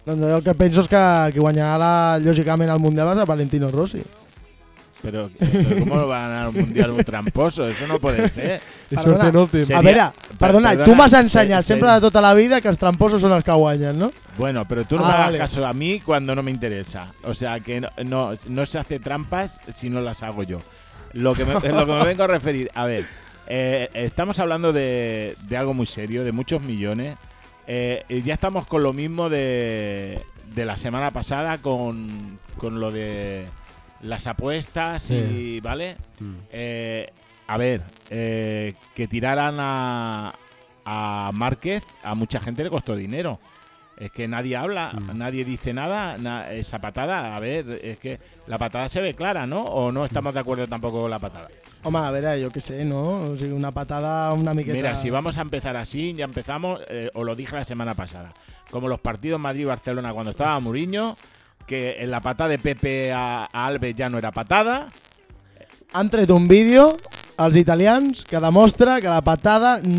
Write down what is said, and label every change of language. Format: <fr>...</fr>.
<ca>Doncs jo el que penso és que guanyarà lògicament el Mundial és Valentino Rossi. Però com no va anar al Mundial un tramposo? Això no pot ser. Perdona, últim. A veure, perdona, tu m'has ensenyat sempre de tota la vida que els tramposos són els que guanyen, no? Bueno, però tu</ca> <es>no m'hagas caso</es> <ca>a mi quan no m'interessa.</ca> <es>O sea, que no se hace trampas si no las hago yo. Lo que me vengo a referir, a ver, estamos hablando de algo muy serio, de muchos millones. Ya estamos con lo mismo de la semana pasada con lo de las apuestas y sí. ¿Vale? Sí. A ver, que tiraran a Márquez, a mucha gente le costó dinero. Es que nadie habla, nadie dice nada, esa patada, a ver, es que la patada se ve clara, ¿no? ¿O no estamos de acuerdo tampoco con la patada?</es> <ca>Home, a veure, jo què sé, no? O sigui, una patada una miqueta...</ca> <es>Mira, si vamos a empezar así, ya empezamos, os lo dije la semana pasada. Como los partidos Madrid-Barcelona cuando estaba Mourinho, que en la patada de Pepe a Alves ya no era patada.</es> <ca>Han tret un vídeo, els italians, que demostra que la patada...</ca>